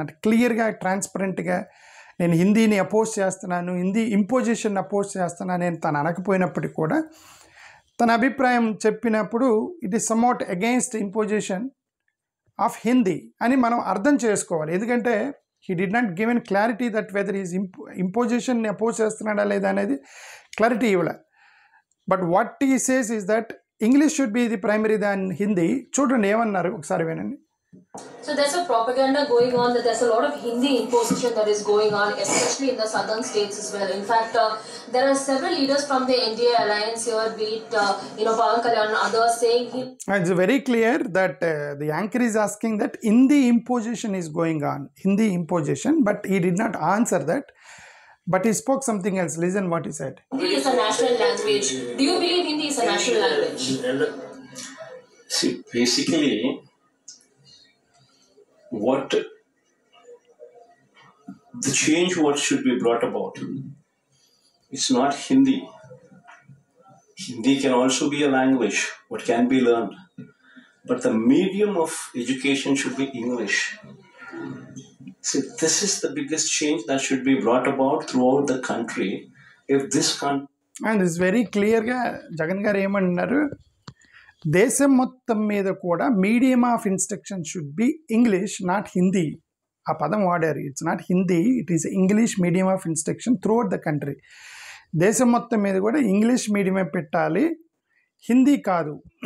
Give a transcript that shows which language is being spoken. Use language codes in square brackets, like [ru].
[te] అంటే క్లియర్గా ట్రాన్స్పరెంట్గా నేను హిందీని అపోజ్ చేస్తున్నాను, హిందీ ఇంపోజిషన్ అపోజ్ చేస్తున్నాను నేను తను అనకపోయినప్పటికీ కూడా తన అభిప్రాయం చెప్పినప్పుడు [en] it is somewhat against imposition of Hindi [te] అని మనం అర్థం చేసుకోవాలి. [en] ఎందుకంటే he did not given clarity that whether is ఇంపోజిషన్ని [te] oppose చేస్తున్నాడా లేదా అనేది క్లారిటీ ఇవ్వలే. [en] But what he says is that English should be the primary than Hindi. [te] చూడండి ఏమన్నారు ఒకసారి వినండి. [en] So there's a propaganda going on that there's a lot of Hindi imposition that is going on, especially in the southern states as well. In fact, there are several leaders from the NDA alliance here, be it Pawan Kalyan and others, saying it's very clear that the anchor is asking that Hindi imposition is going on, Hindi imposition, but he did not answer that. But he spoke something else. Listen what he said. Hindi is a national language. Do you believe Hindi is a national language? See, basically, what the change what should be brought about, it's not Hindi. Hindi can also be a language what can be learned, but the medium of education should be English. See, this is the biggest change that should be brought about throughout the country. If this country, and it's very clear గా [te] జగన్ గారు ఏమన్నారు, దేశం మొత్తం మీద కూడా [en] Medium of instruction should be English, not Hindi. [te] ఆ పదం వాడారు. [en] It's not Hindi, it is English medium of instruction throughout the country. [te] దేశం మొత్తం మీద కూడా ఇంగ్లీష్ మీడియమే పెట్టాలి, హిందీ కాదు.